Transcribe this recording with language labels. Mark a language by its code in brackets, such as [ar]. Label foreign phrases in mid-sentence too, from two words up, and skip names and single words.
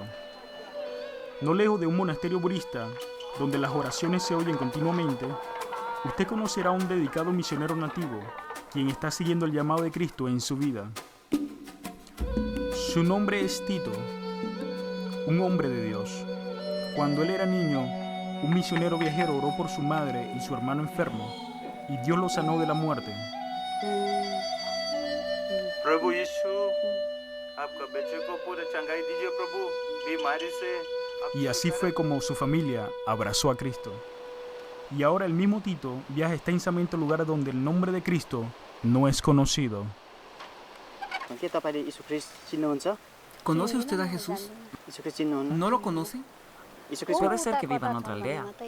[es] No lejos de un monasterio budista, donde las oraciones se oyen continuamente, usted conocerá a un dedicado misionero nativo, quien está siguiendo el llamado de Cristo en su vida. Su nombre es Tito, un hombre de Dios. Cuando él era niño, un misionero viajero oró por su madre y su hermano enfermo, y Dios lo sanó de la muerte. [hi] प्रभु यीशु आपका बच्चे को पूरा चंगाई दीजिए प्रभु बीमारी से. [es] Y así fue como su familia abrazó a Cristo. Y ahora el mismo Tito viaja extensamente a lugares donde el nombre de Cristo no es conocido. ¿Conoce usted a Jesús? ¿No lo conoce? Puede ser que viva en otra aldea.